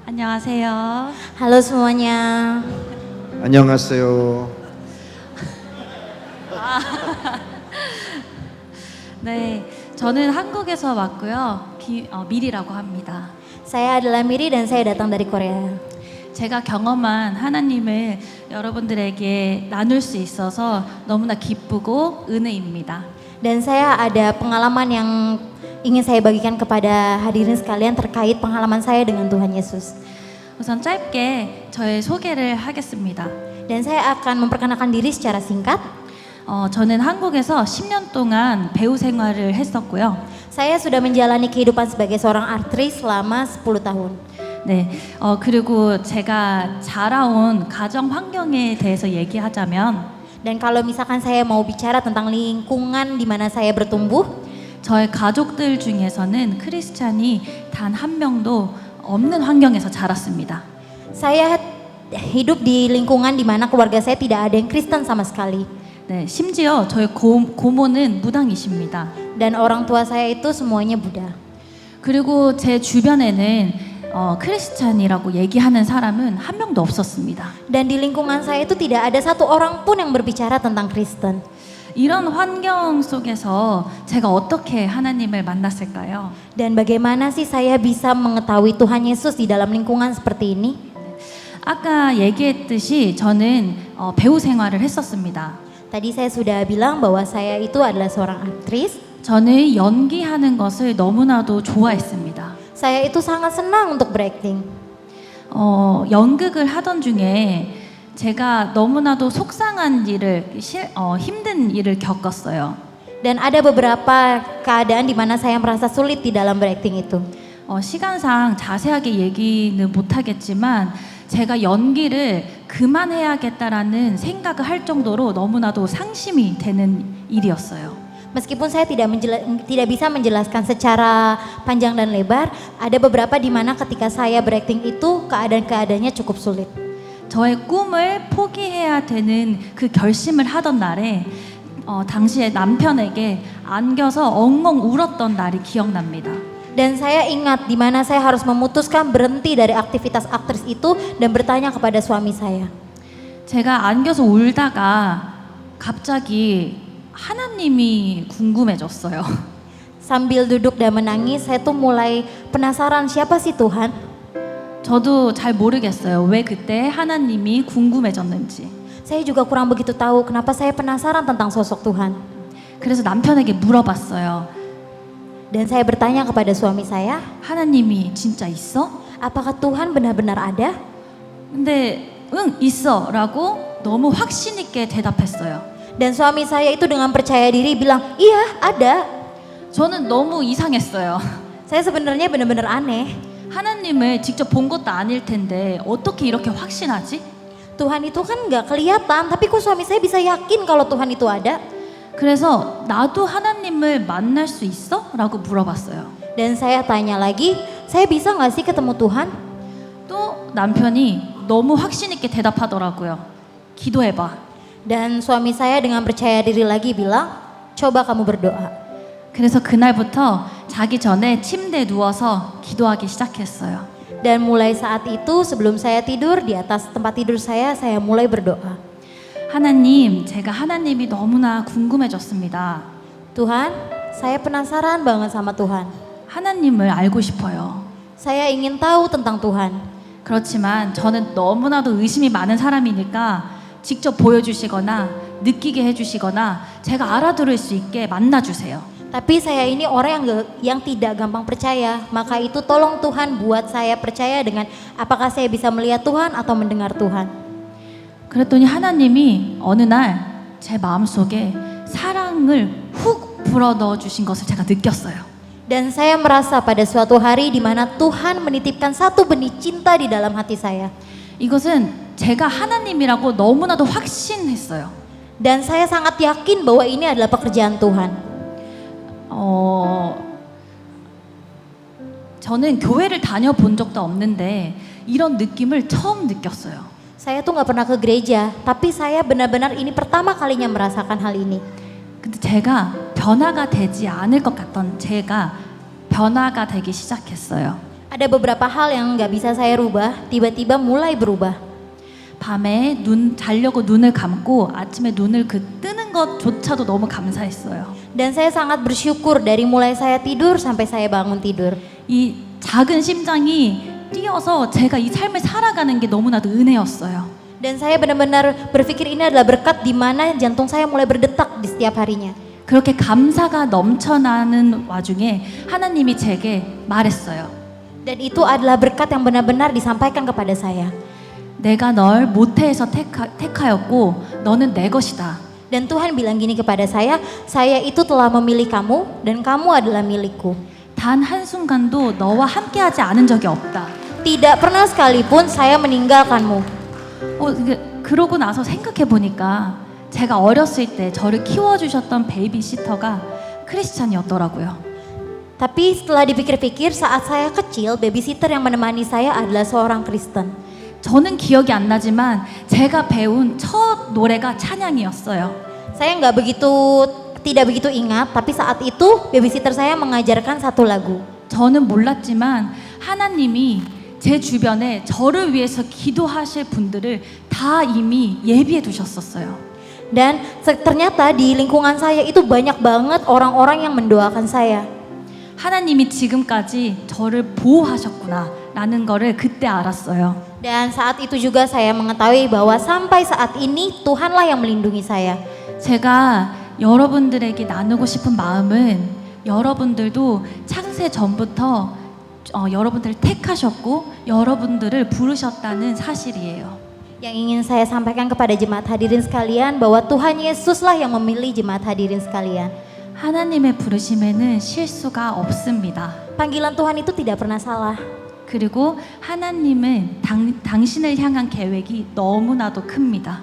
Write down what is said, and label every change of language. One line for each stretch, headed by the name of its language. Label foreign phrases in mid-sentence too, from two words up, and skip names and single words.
Korean: 안녕하세요.
Indonesian: Halo semuanya.
Korean: 안녕하세요. 네, 저는 한국에서 왔고요. 미리라고 합니다.
Indonesian: Saya adalah Miri dan saya datang dari Korea.
Korean: 제가 경험한 하나님을 여러분들에게 나눌 수 있어서 너무나 기쁘고 은혜입니다.
Indonesian: Dan saya ada pengalaman yang ingin saya bagikan kepada hadirin sekalian terkait pengalaman saya dengan Tuhan Yesus.
Korean: 우선 짧게 저의 소개를 하겠습니다.
Indonesian: Dan saya akan memperkenalkan diri secara singkat.
Korean: 저는 한국에서 10년 동안 배우 생활을 했었고요.
Indonesian: Saya sudah menjalani kehidupan sebagai seorang aktris selama 10 tahun.
Korean: 네, 그리고 제가 자라온 가정 환경에 대해서 얘기하자면
Indonesian: Dan kalau misalkan saya mau bicara tentang lingkungan di mana saya bertumbuh,
Korean: 저의 가족들 중에서는 크리스찬이 단 한 명도 없는 환경에서 자랐습니다.
Indonesian: saya hidup di lingkungan di mana keluarga saya tidak ada yang Kristen sama sekali.
Korean: 네, 심지어 저희 고모는 무당이십니다.
Indonesian: Dan orang tua saya itu semuanya Buddha.
Korean: 그리고 제 주변에는 크리스찬이라고 얘기하는 사람은 한 명도 없었습니다.
Indonesian: Dan di lingkungan saya itu tidak ada satu orang pun yang berbicara tentang Kristen.
Korean: 이런 환경 속에서 제가 어떻게 하나님을 만났을까요?
Indonesian: Dan bagaimana sih saya bisa mengetahui Tuhan Yesus di dalam lingkungan seperti ini?
Korean: 아까 얘기했듯이 저는 배우 생활을 했었습니다.
Indonesian: Tadi saya sudah bilang bahwa saya itu adalah seorang aktris.
Korean: 저는 연기하는 것을 너무나도 좋아했습니다.
Indonesian: Saya itu sangat senang untuk berakting.
Korean: 연극을 하던 중에 제가 너무나도 속상한 일을 힘든 일을 겪었어요.
Indonesian: Dan ada beberapa keadaan di mana saya merasa sulit di dalam berakting itu.
Korean: 시간상 자세하게 얘기는 못하겠지만 제가 연기를 그만해야겠다라는 생각을 할 정도로 너무나도 상심이 되는 일이었어요.
Indonesian: Meskipun saya tidak bisa menjelaskan secara panjang dan lebar, ada beberapa di mana ketika saya berakting itu keadaan-keadaannya cukup sulit.
Korean: 저의 꿈을 포기해야 되는 그 결심을 하던 날에 당시에 남편에게 안겨서 엉엉 울었던 날이 기억납니다.
Indonesian: Dan saya ingat di mana saya harus memutuskan berhenti dari aktivitas aktris itu dan bertanya kepada suami saya.
Korean: 제가 안겨서 울다가 갑자기 하나님이 궁금해졌어요.
Indonesian: Sambil duduk dan menangis, saya tuh mulai penasaran siapa sih Tuhan?
Korean: 저도 잘 모르겠어요. 왜 그때 하나님이 궁금해졌는지.
Indonesian: Saya juga kurang begitu tahu kenapa saya penasaran tentang sosok Tuhan.
Korean: 그래서 남편에게 물어봤어요.
Indonesian: Dan saya bertanya kepada suami saya,
Korean: 하나님이 진짜 있어?
Indonesian: apakah Tuhan benar-benar ada?
Korean: 근데 응 있어라고 너무 확신 있게 대답했어요.
Indonesian: Dan suami saya itu dengan percaya diri bilang, iya ada.
Korean: 저는 너무 이상했어요.
Indonesian: Saya sebenarnya benar-benar aneh.
Korean: 하나님을 직접 본 것도 아닐 텐데 어떻게 이렇게 확신하지?
Indonesian: Tuhan itu kan nggak kelihatan, tapi kok suami saya bisa yakin kalau Tuhan itu ada?
Korean: 그래서 나도 하나님을 만날 수 있어? 라고 물어봤어요.
Indonesian: Dan saya tanya lagi, saya bisa nggak sih ketemu Tuhan?
Korean: 또 남편이 너무 확신 있게 대답하더라고요. 기도해봐.
Indonesian: Dan suami saya dengan percaya diri lagi bilang, coba kamu berdoa.
Korean: 그래서 그날부터 자기 전에 침대에 누워서 기도하기 시작했어요.
Indonesian: Dan mulai saat itu sebelum saya tidur di atas tempat tidur saya mulai berdoa.
Korean: 하나님, 제가 하나님이 너무나 궁금해졌습니다.
Indonesian: Tuhan, saya penasaran banget sama Tuhan.
Korean: 하나님을 알고 싶어요.
Indonesian: Saya ingin tahu tentang Tuhan.
Korean: 그렇지만 저는 너무나도 의심이 많은 사람이니까 직접 보여주시거나 느끼게 해주시거나 제가 알아들을 수 있게 만나주세요.
Indonesian: Tapi saya ini orang yang tidak gampang percaya, maka itu tolong Tuhan buat saya percaya dengan apakah saya bisa melihat Tuhan atau mendengar Tuhan.
Korean: 그랬더니 하나님이 어느 날 제 마음속에 사랑을 훅 불어넣어 주신 것을 제가 느꼈어요.
Indonesian: Dan saya merasa pada suatu hari di mana Tuhan menitipkan satu benih cinta di dalam hati saya.
Korean: 이것은 제가 하나님이라고 너무나도 확신했어요.
Indonesian: Dan saya sangat yakin bahwa ini adalah pekerjaan Tuhan.
Korean: 저는 교회를 다녀본 적도 없는데 이런 느낌을 처음 느꼈어요.
Indonesian: Saya tuh nggak pernah ke gereja, tapi saya benar-benar ini pertama kalinya merasakan hal ini.
Korean: 근데 제가 변화가 되지 않을 것 같던 제가 변화가 되기 시작했어요.
Indonesian: Ada beberapa hal yang nggak bisa saya rubah, tiba-tiba mulai berubah.
Korean: 밤에 자려고 눈을 감고 아침에 눈을 뜨는 것조차도 너무 감사했어요.
Indonesian: Dan saya sangat bersyukur dari mulai saya tidur sampai saya bangun tidur.
Korean: 이 작은 심장이 뛰어서 제가 이 삶을 살아가는 게 너무나도 은혜였어요.
Indonesian: Dan saya benar-benar berpikir ini adalah berkat di mana jantung saya mulai berdetak di setiap harinya.
Korean: 그렇게 감사가 넘쳐나는 와중에 하나님이 제게 말했어요.
Indonesian: Dan itu adalah berkat yang benar-benar disampaikan kepada saya.
Korean: 내가 널 모태에서 택하였고 너는 내 것이다.
Indonesian: Dan Tuhan bilang gini kepada saya itu telah memilih kamu dan kamu adalah milikku.
Korean: 단 한순간도 너와 함께하지 않은 적이 없다.
Indonesian: Tidak pernah sekalipun saya meninggalkanmu.
Korean: 그러고 나서 생각해 보니까 제가 어렸을 때 저를 키워주셨던 베이비시터가 크리스찬이었더라고요.
Indonesian: Tapi setelah dipikir-pikir saat saya kecil, babysitter yang menemani saya adalah seorang Kristen.
Korean: 저는 기억이 안 나지만 제가 배운 첫 노래가 찬양이었어요.
Indonesian: Saya tidak begitu ingat, tapi saat itu babysitter saya mengajarkan satu lagu.
Korean: 저는 몰랐지만 하나님이 제 주변에 저를 위해서 기도하실 분들을 다 이미 예비해 두셨었어요.
Indonesian: Dan ternyata di lingkungan saya itu banyak banget orang-orang yang mendoakan saya.
Korean: 하나님이 지금까지 저를 보호하셨구나라는 거를 그때 알았어요.
Indonesian: Dan saat itu juga saya mengetahui bahwa sampai saat ini Tuhanlah yang melindungi saya.
Korean: 제가 여러분들에게 나누고 싶은 마음은 여러분들도 창세 전부터 여러분들을 택하셨고 여러분들을 부르셨다는 사실이에요.
Indonesian: Yang ingin saya sampaikan kepada jemaat hadirin sekalian bahwa Tuhan Yesuslah yang memilih jemaat hadirin sekalian.
Korean: 하나님의 부르심에는 실수가 없습니다.
Indonesian: Panggilan Tuhan itu tidak pernah salah.
Korean: 그리고 하나님은 당신을 향한 계획이 너무나도 큽니다.